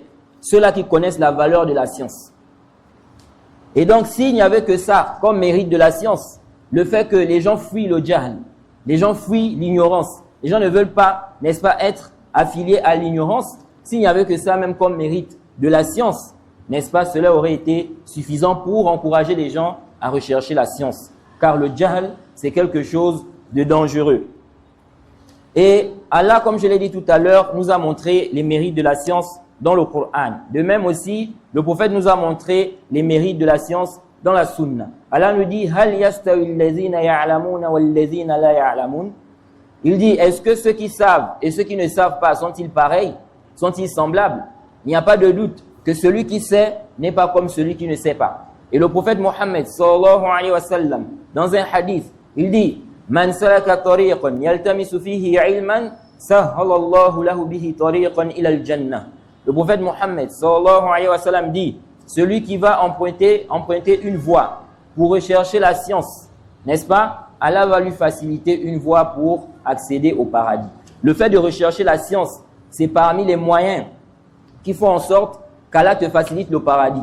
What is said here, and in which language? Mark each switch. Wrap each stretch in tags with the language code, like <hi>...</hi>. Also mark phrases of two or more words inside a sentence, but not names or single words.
<fr>Ceux-là qui connaissent la valeur de la science. Et donc, s'il n'y avait que ça comme mérite de la science, le fait que les gens fuient le jahl, les gens fuient l'ignorance, les gens ne veulent pas, n'est-ce pas, être affiliés à l'ignorance, s'il n'y avait que ça même comme mérite de la science, n'est-ce pas, cela aurait été suffisant pour encourager les gens à rechercher la science. Car le jahl, c'est quelque chose de dangereux. Et Allah, comme je l'ai dit tout à l'heure, nous a montré les mérites de la science dans le Coran. De même aussi, le prophète nous a montré les mérites de la science dans la Sunna. Allah nous dit</fr> <ar>هل يستوي الذين يعلمون والذين لا يعلمون.</ar> <fr>Il dit, est-ce que ceux qui savent et ceux qui ne savent pas sont-ils pareils? Sont-ils semblables? Il n'y a pas de doute que celui qui sait n'est pas comme celui qui ne sait pas. Et le prophète Mohammed</fr> <ar>صلى الله عليه وسلم,</ar> <fr>dans un hadith, il dit</fr> <ar>من سلك طريقا يلتمس فيه علما سهل الله له به طريقا إلى الجنة.</ar> <fr>Le prophète Mohammed</fr> <ar>صلى الله عليه وسلم</ar> <fr>dit celui qui va emprunter une voie pour rechercher la science, n'est-ce pas? Allah va lui faciliter une voie pour accéder au paradis. Le fait de rechercher la science, c'est parmi les moyens qui font en sorte qu'Allah te facilite le paradis.</fr>